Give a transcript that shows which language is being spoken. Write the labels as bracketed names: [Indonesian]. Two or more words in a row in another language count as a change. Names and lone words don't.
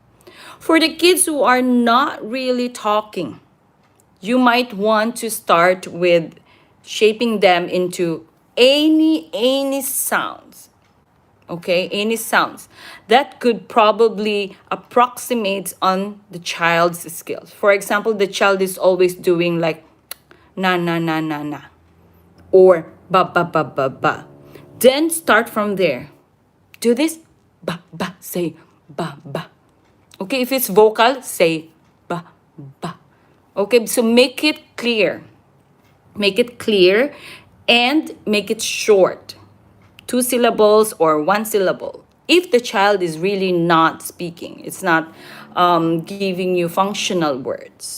[English] For the kids who are not really talking, you might want to start with shaping them into any sounds, okay, any sounds that could probably approximate on the child's skills. For example, the child is always doing like na na na na na or ba ba ba ba ba. Then start from there. Do this ba ba, say ba ba. Okay, if it's vocal, say ba ba. Okay, so make it clear. Make it clear and make it short. 2 syllables or 1 syllable. If the child is really not speaking, it's not giving you functional words.